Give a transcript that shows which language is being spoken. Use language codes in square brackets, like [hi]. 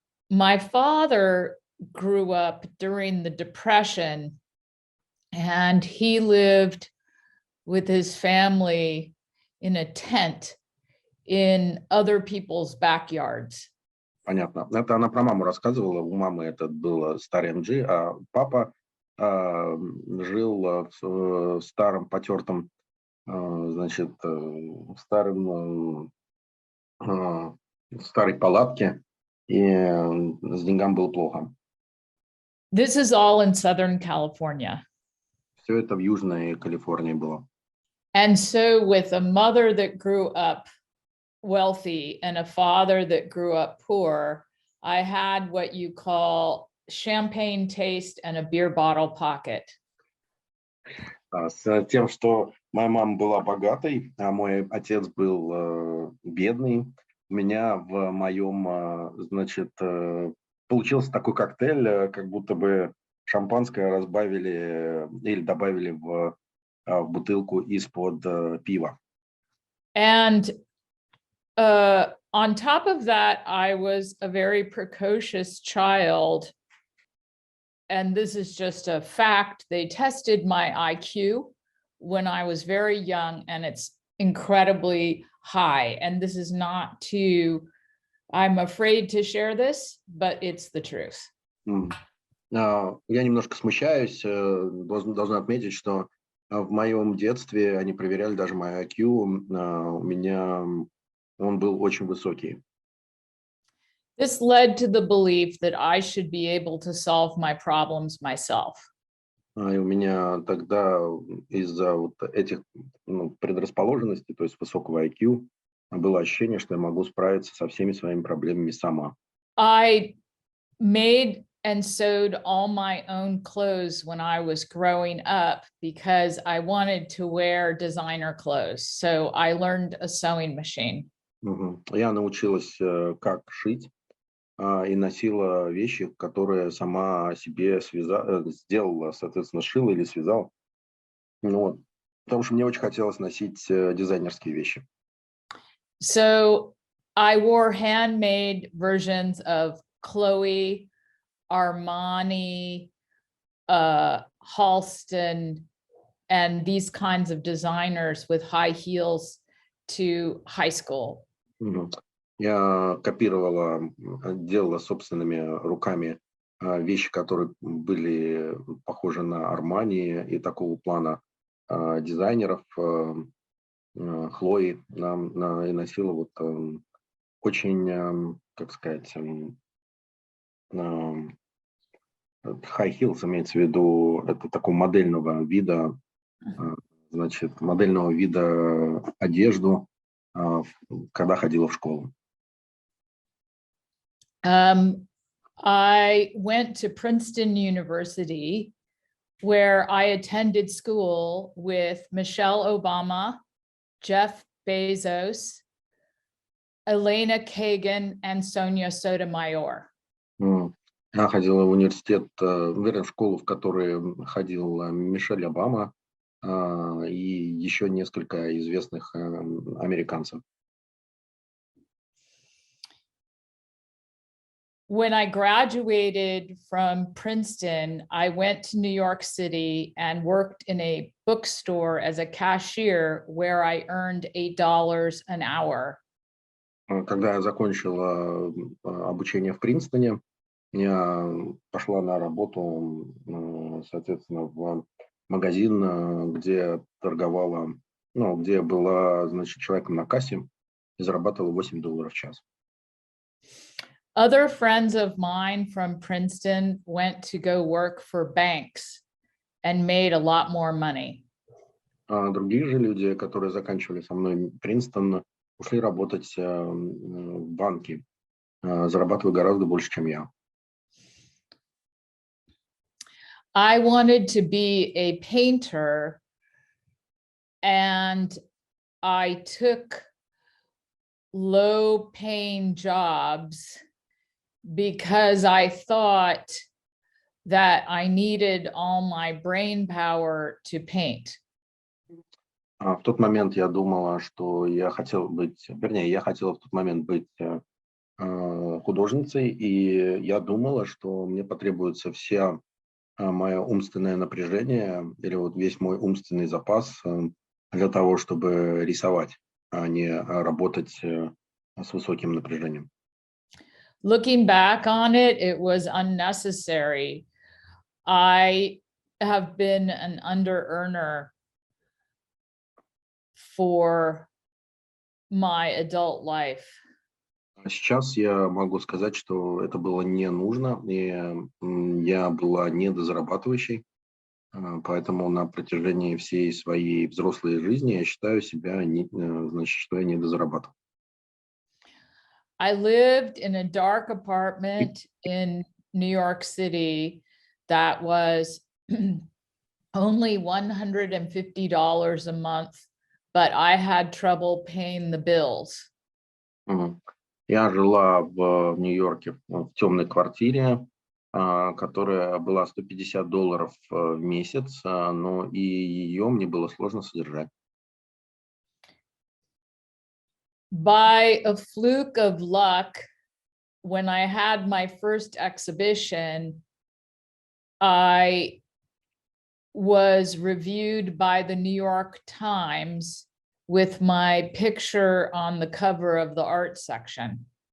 [en] My father grew up during the Depression, and he lived with his family in a tent in other people's backyards. [ru] Понятно. Это она про маму рассказывала. У мамы этот был старый MG, а папа жил в старом потертом, значит, старой палатке, и с деньгами было плохо. [en] This is all in Southern California. [ru] Все это в Южной Калифорнии было. [en] And so with a mother that grew up wealthy and a father that grew up poor, I had what you call champagne taste and a beer bottle pocket. [ru] С тем, что моя мама была богатой, а мой отец был бедный, у меня в моем, значит, получился такой коктейль, как будто бы шампанское разбавили или добавили в бутылку из-под пива. [en] And on top of that, I was a very precocious child. And this is just a fact. They tested my IQ when I was very young, and it's incredibly high. And this is not I'm afraid to share this, but it's the truth. [ru] Я немножко смущаюсь, должна отметить, что в моем детстве они проверяли даже мой IQ, у меня он был очень высокий. [en] This led to the belief that I should be able to solve my problems myself. [ru] И у меня тогда из-за вот этих предрасположенностей, то есть высокого IQ, было ощущение, что я могу справиться со всеми своими проблемами сама. [en] I made and sewed all my own clothes when I was growing up because I wanted to wear designer clothes. So I learned a sewing machine. [ru] Я научилась, как шить, и носила вещи, которые сама себе сделала, соответственно, шила или связала. Вот. Потому что мне очень хотелось носить дизайнерские вещи. [en] So I wore handmade versions of Chloe, Armani, Halston, and these kinds of designers with high heels to high school. [ru] Я копировала, делала собственными руками вещи, которые были похожи на Армани и такого плана дизайнеров. Хлои и носила вот очень, как сказать, [en] high heels [ru] имеется в виду, это такого модельного вида, значит, модельного вида одежду, когда ходила в школу. [en] I went to Princeton University, where I attended school with Michelle Obama, Jeff Bezos, Elena Kagan, and Sonia Sotomayor. [ru] Я ходила в университет, в школу, в которой ходил Мишель Обама и еще несколько известных американцев. [en] When I graduated from Princeton, I went to New York City and worked in a bookstore as a cashier where I earned $8 an hour. [ru] Когда я закончила обучение в Принстоне, я пошла на работу, соответственно, в магазин, где торговала, где была, значит, человеком на кассе и зарабатывала $8 в час. [en] Other friends of mine from Princeton went to go work for banks and made a lot more money. [ru] Другие же люди, которые заканчивали со мной Принстон, ушли работать в банки, зарабатывая гораздо больше, чем я. [en] I wanted to be a painter, and I took low-paying jobs because I thought that I needed all my brain power to paint. [ru] В тот момент я думала, что я хотела быть, вернее, я хотела в тот момент быть художницей, и я думала, что мне потребуется вся мое умственное напряжение или вот весь мой умственный запас для того, чтобы рисовать, а не работать с высоким напряжением. [en] Looking back on it, it was unnecessary. I have been an under-earner for my adult life. [ru] Сейчас я могу сказать, что это было не нужно, и я была недозарабатывающей, поэтому на протяжении всей своей взрослой жизни я считаю себя, значит, что я недозарабатывал. [en] I lived in a dark apartment in New York City that was only $150 a month, but I had trouble paying the bills. [ru] Я жила в Нью-Йорке в темной квартире, которая была $150 в месяц, но и ее мне было сложно содержать. [en] By a fluke of luck, when I had my first exhibition, I was reviewed by the New York Times with my picture on the cover of the art section.